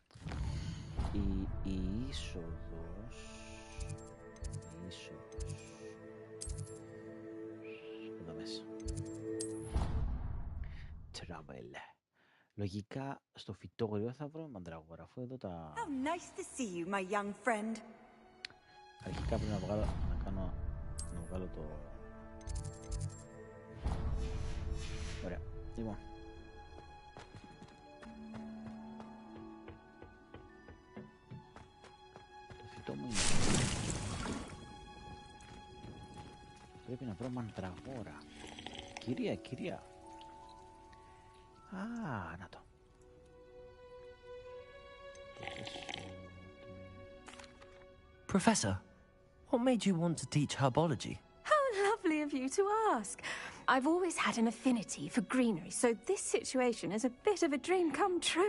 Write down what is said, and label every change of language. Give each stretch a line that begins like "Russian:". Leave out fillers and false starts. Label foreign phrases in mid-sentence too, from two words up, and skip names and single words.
Greek: Η είσοδος. Εδώ μέσα. Travel. Λογικά στο φυτόριο θα βρω μαντραγόρα, αφού εδώ τα...
English: How nice to see you, my young friend.
Greek: Αρχικά πρέπει να βγάλω το... Ωραία, λοιπόν. Το φυτό μου είναι... Πρέπει να βρω μαντραγόρα. Κυρία. Α, να το.
English: Professor, what made you want to teach herbology? How lovely of you to ask. I've always had an affinity for greenery, so this situation is a bit of a dream come true.